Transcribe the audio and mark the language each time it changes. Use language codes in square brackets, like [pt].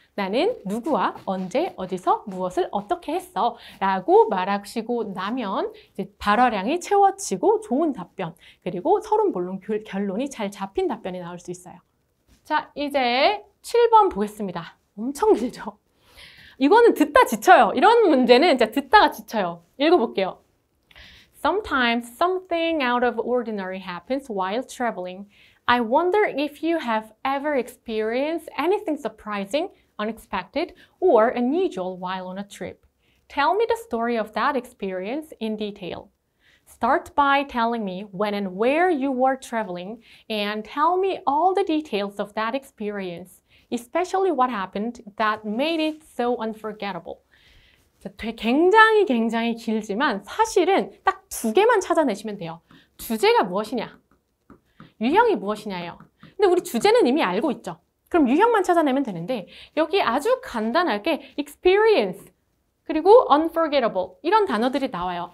[ko] 나는 누구와 언제 어디서 무엇을 어떻게 했어 라고 말하시고 나면 이제 발화량이 채워지고 좋은 답변 그리고 서론 결론이 잘 잡힌 답변이 나올 수 있어요. 자, 이제 7번 보겠습니다. 엄청 길죠? 이거는 듣다 지쳐요. 이런 문제는 진짜 듣다가 지쳐요. 읽어볼게요. [en] Sometimes something out of ordinary happens while traveling. I wonder if you have ever experienced anything surprising, unexpected, or unusual while on a trip. Tell me the story of that experience in detail. Start by telling me when and where you were traveling, and tell me all the details of that experience, especially what happened that made it so unforgettable. [ko] 굉장히 길지만 사실은 딱 2개만 찾아내시면 돼요. 주제가 무엇이냐? 유형이 무엇이냐예요. 근데 우리 주제는 이미 알고 있죠. 그럼 유형만 찾아내면 되는데 여기 아주 간단하게 experience 그리고 unforgettable 이런 단어들이 나와요.